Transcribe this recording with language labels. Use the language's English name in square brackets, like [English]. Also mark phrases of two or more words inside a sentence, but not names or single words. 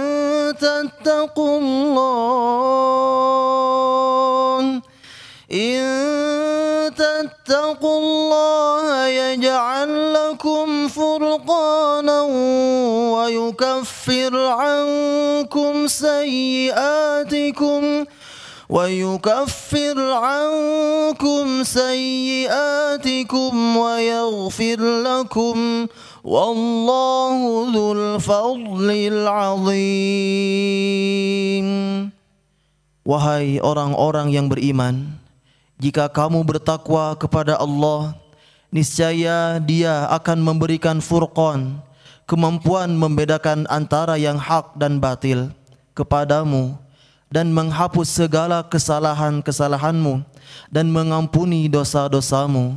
[Arabic] تتقوا الله يجعل لكم فرقانا ويكفر عنكم سيئاتكم ويغفر لكم والله ذو الفضل العظيم. [Indonesian] Wahai orang-orang yang beriman, jika kamu bertakwa kepada Allah, niscaya Dia akan memberikan furqan, kemampuan membedakan antara yang hak dan batil kepadamu, dan menghapus segala kesalahan-kesalahanmu dan mengampuni dosa-dosamu.